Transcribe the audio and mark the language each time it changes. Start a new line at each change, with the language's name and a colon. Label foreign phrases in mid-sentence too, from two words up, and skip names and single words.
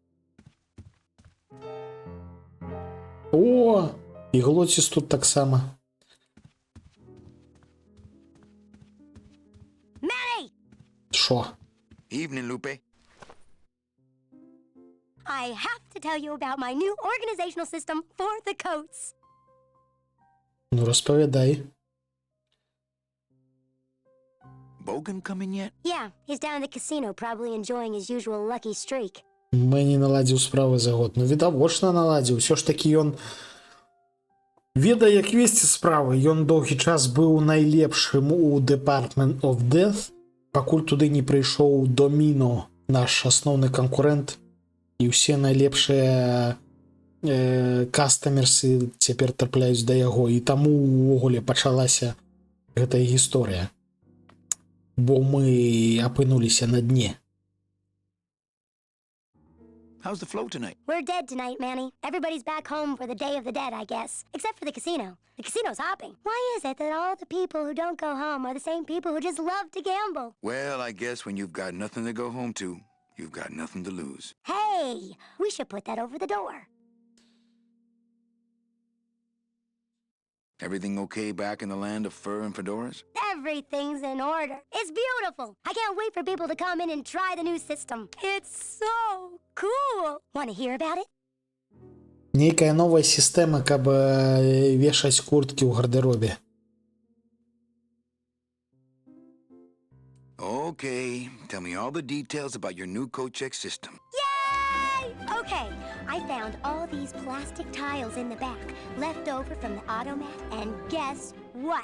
Belarusian: О, і глоціс тут таксама. Manny! Шо?
English: Evening, Lupe. I have to tell you about my new organizational system for the coats.
Ukrainian: Ну, розповідай.
English: Bogan come in yet? Yeah, he's down at the casino, probably enjoying his usual lucky streak.
Belarusian: Мэні наладзіў справы за год. Ну, відавочна наладзіў. Усё ж такі ён ведае, як весці справы. Ён доўгі час быў найлепшым у
English: Department of Death,
Belarusian: пакуль туды не прыйшоў Доміно, наш асноўны канкурэнт, і ўсе найлепшыя кастамерсы цяпер трапляюць да яго, і таму увогуле пачалася гэтая гісторыя. Бо мы апынуліся на дне.
English: How's the flow tonight? We're dead tonight, Manny. Everybody's back home for the Day of the Dead, I guess. Except for the casino. The casino's hopping. Why is it that all the people who don't go home are the same people who just love to gamble? Well, I guess when you've got nothing to go home to, you've got nothing to lose. Hey, we should put that over the door. Everything okay back in the land of fur and fedoras? Everything's in order. It's beautiful. I can't wait for people to come in and try the new system. It's so cool. Want to hear about it?
Belarusian: Нейкая новая сістэма, каб вешаць курткі ў гардэробе.
English: Okay, tell me all the details about your new coat-check system. Yay! Okay, I found all these plastic tiles in the back, left over from the automat, and guess what?